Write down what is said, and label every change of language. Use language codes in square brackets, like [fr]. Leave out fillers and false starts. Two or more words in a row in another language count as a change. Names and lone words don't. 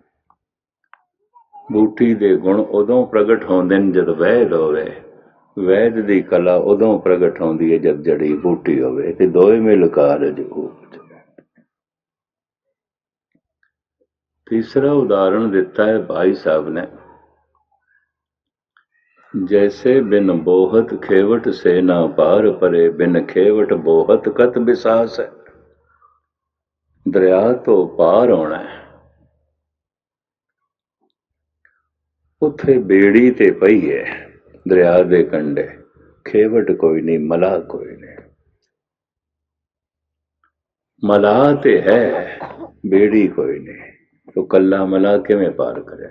[pa] ਬੂਟੀ ਦੇ ਗੁਣ ਉਦੋਂ ਪ੍ਰਗਟ ਹੁੰਦੇ ਨੇ ਜਦ ਵੈਦ ਹੋਵੇ, ਵੈਦ ਦੀ ਕਲਾ ਉਦੋਂ ਪ੍ਰਗਟ ਹੁੰਦੀ ਹੈ ਜਦ ਜੜੀ ਬੂਟੀ ਹੋਵੇ, ਤੇ ਦੋਵੇਂ ਮਿਲ ਕਾਰਜ ਉਪਜ। ਤੀਸਰਾ ਉਦਾਹਰਣ ਦਿੱਤਾ ਹੈ ਭਾਈ ਸਾਹਿਬ ਨੇ, [bra] जैसे बिन बोहत खेवट से ना पार परे, बिन खेवट बोहत कत बिसास है। [pa] ਦਰਿਆ ਤੋ ਪਾਰ ਹੋਣਾ ਹੈ, ਉੱਥੇ ਬੇੜੀ ਤੇ ਪਈ ਹੈ ਦਰਿਆ ਦੇ ਕੰਢੇ, ਖੇਵਟ ਕੋਈ ਨਹੀਂ, ਮਲਾਹ ਕੋਈ ਨਹੀਂ। ਮਲਾਹ ਤੇ ਹੈ, ਬੇੜੀ ਕੋਈ ਨਹੀਂ, ਤੋ ਕੱਲਾ ਮਲਾਹ ਕਿਵੇਂ ਪਾਰ ਕਰੇ?